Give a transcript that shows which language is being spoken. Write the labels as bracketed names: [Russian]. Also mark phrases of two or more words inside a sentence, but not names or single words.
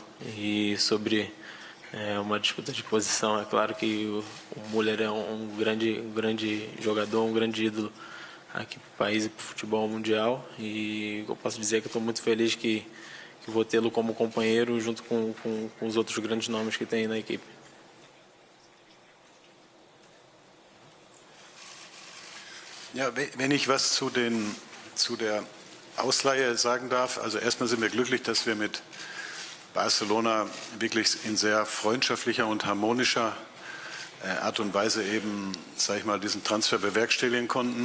[Portuguese] E sobre uma disputa de posição, é claro que o Müller é um grande jogador, um grande ídolo aqui para o país e para o futebol mundial, e eu posso dizer que estou muito feliz que vou tê-lo como companheiro junto com os outros grandes nomes que tem na equipe. [German] Ja, wenn ich was zu der Ausleihe sagen darf, also erstmal sind wir glücklich, dass wir mit Barcelona wirklich in sehr freundschaftlicher und harmonischer Art und Weise eben, sag ich mal, diesen Transfer bewerkstelligen konnten.